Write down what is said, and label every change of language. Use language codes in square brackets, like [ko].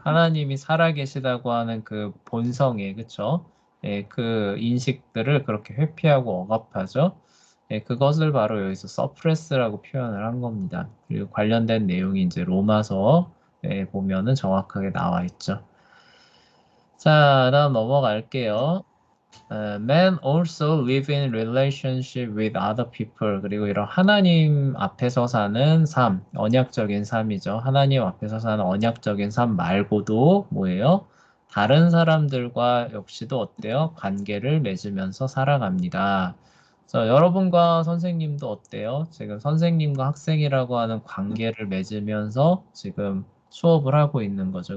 [ko] 하나님이 살아계시다고 하는 그 본성에, 그쵸? 예, 그 인식들을 그렇게 회피하고 억압하죠. 예, 그것을 바로 여기서 서프레스라고 표현을 한 겁니다. 그리고 관련된 내용이 이제 로마서에 보면은 정확하게 나와 있죠. 자, 다음 넘어갈게요. [en] Men also live in relationship with other people. [ko] 그리고 이런 하나님 앞에서 사는 삶, 언약적인 삶이죠. 하나님 앞에서 사는 언약적인 삶 말고도 뭐예요? 다른 사람들과 역시도 어때요? 관계를 맺으면서 살아갑니다. 그래서 여러분과 선생님도 어때요? 지금 선생님과 학생이라고 하는 관계를 맺으면서 지금 수업을 하고 있는 거죠.